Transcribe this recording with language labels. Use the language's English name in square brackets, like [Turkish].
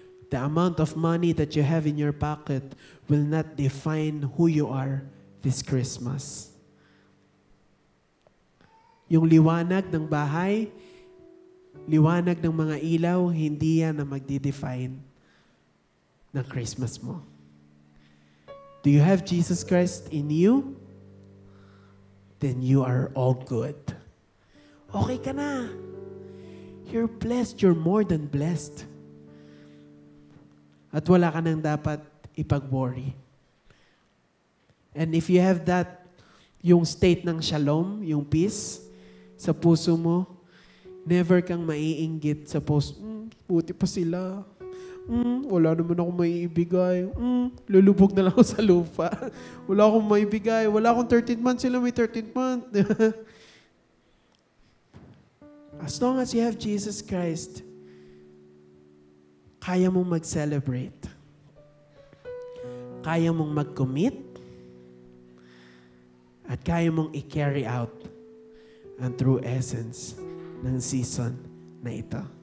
[English] The amount of money that you have in your pocket will not define who you are this Christmas. [Filipino] Yung liwanag ng bahay, liwanag ng mga ilaw, hindi yan na magdi-define ng Christmas mo. [English] Do you have Jesus Christ in you? Then you are all good. [Filipino] Okay ka na. [English] You're blessed. You're more than blessed. [Filipino] At wala ka nang dapat ipag-worry. [English] And if you have that, [Filipino] yung state ng shalom, yung peace, sa puso mo, never kang maiinggit sa post, buti pa sila. Wala naman akong maiibigay. Lulubog na lang ako sa lupa. Wala akong maibigay. Wala akong 13th month, sila may 13th month. [English] As long as you have Jesus Christ, [Filipino] kaya mong mag-celebrate. Kaya mong mag-commit. At kaya mong i-carry out ang true essence ng season na ito.